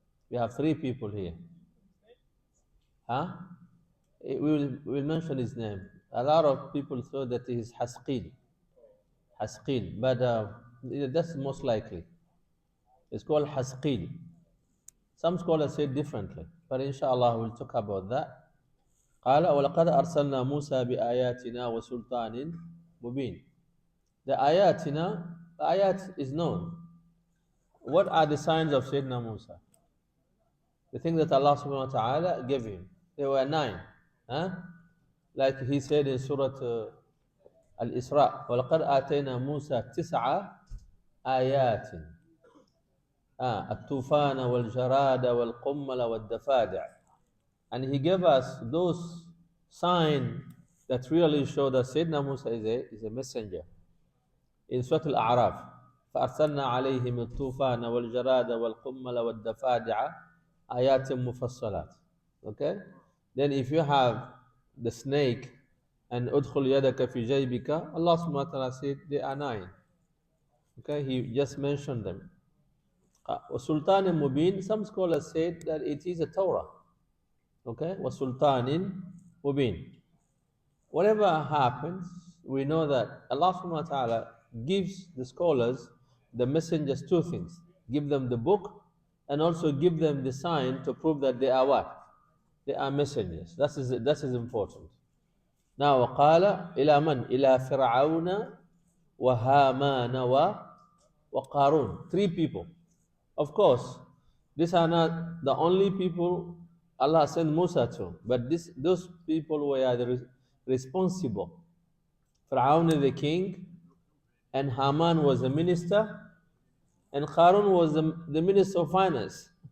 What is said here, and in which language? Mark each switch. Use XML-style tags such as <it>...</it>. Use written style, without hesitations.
<en>We have three people here. Huh? We will mention his name. A lot of people thought that he is Hasqil. Hasqil. But that's most likely. It's called Hasqil. Some scholars say differently. But inshallah we'll talk about that.</en> <ar>قال ولقد أرسلنا موسى بآياتنا وسلطان مبين.</ar> <en>The ayatina, the ayat is known. What are the signs of Sayyidina Musa? The thing that Allah subhanahu wa ta'ala gave him. There were 9. Huh? Like he said in Surat Al-Isra,</en> <ar>وَلَقَدْ آتَيْنَا مُوسَى 9 آيَاتٍ الطوفان والجراد والقمل والدفادع.</ar> <en>And he gave us those signs that really show that Sayyidina Musa is a messenger. In Surah Al-A'raf,</en> <ar>فأرسلنا عليهم الطوفان والجراد والقمل والدفادع آيات مفصلات.</ar> <en>Okay? Then if you have the snake and</en> <ar>أدخل يدك في جيبك,</ar> <en>Allah subhanahu wa ta'ala said they are 9. Okay? He just mentioned them.</en> <ar>وسلطان مبين,</ar> <en>some scholars said that it is a Torah.</en> <ar>Okay? وسلطان مبين.</ar> <en>Whatever happens, we know that Allah subhanahu wa ta'ala gives the scholars, the messengers, 2 things. Give them the book and also give them the sign to prove that they are what? They are messengers. That is important.</en> <ar>Now, وقال إلى من? إلى فرعون وهامان وقارون.</ar> <en>3 people. Of course, these are not the only people Allah sent Musa to, but those people were the responsible. Fir'aun is the king, and Haman was the minister, and Qarun was the minister of finance.</en>